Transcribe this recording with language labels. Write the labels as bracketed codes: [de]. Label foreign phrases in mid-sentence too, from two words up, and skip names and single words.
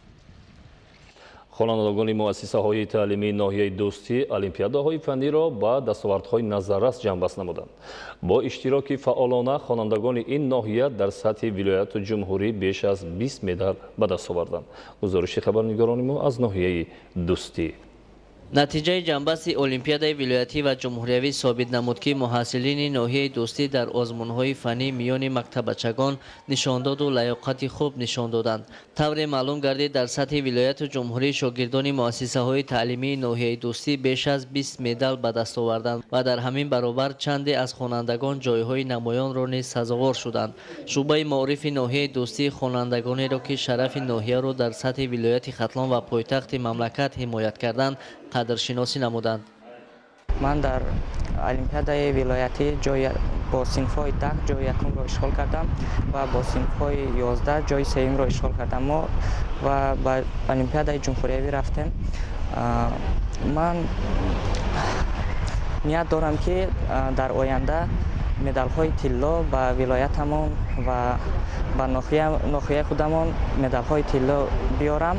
[tg] خوانندگان مؤسسه‌های تعلیمی ناحیه دوستی المپیاده‌های فنی را با دستاوردهای نظررس جنببست نمودند. با اشتراک فعالانه خوانندگان این ناحیه در سطح ولایت جمهوری بیش از 20 مدال به دست آوردند. گزارش خبرنگاران ما از ناحیه دوستی. натиҷаи ҷанбасти олимпиадаи вилоятӣ ва ҷумҳуриявӣ собит намуд ки муҳассилини ноҳияи дӯстӣ дар озмунҳои фанӣ миёни мактабачагон нишондоду лаёқати хуб нишон доданд. тавре маълум гардид дар сатҳи вилояту ҷумҳурӣ шогирдони муассисаҳои таълимии ноҳияи дӯстӣ беш аз 20 медал ба даст оварданд ва дар ҳамин баробар чанде аз хонандагон ҷойҳои намоёнро низ сазовор шуданд. шуъбаи маорифи ноҳияи дӯстӣ хонандагонеро ки шарафи ноҳияро дар сатҳи вилояти хатлон ва пойтахти мамлакат ҳимоят карданд қадршиносӣ намуданд. من در олимپیادای ولایتی با صنف‌های 10 جای یکم را اشغال کردم و با صنف‌های 11 جای سوم را اشغال کردم و به المپیادای جمهوریوی رفتیم. من نیت دارم که در آینده مدال‌های طلا به ولایتمان و به ناحیه خودمان مدال‌های طلا بیارم.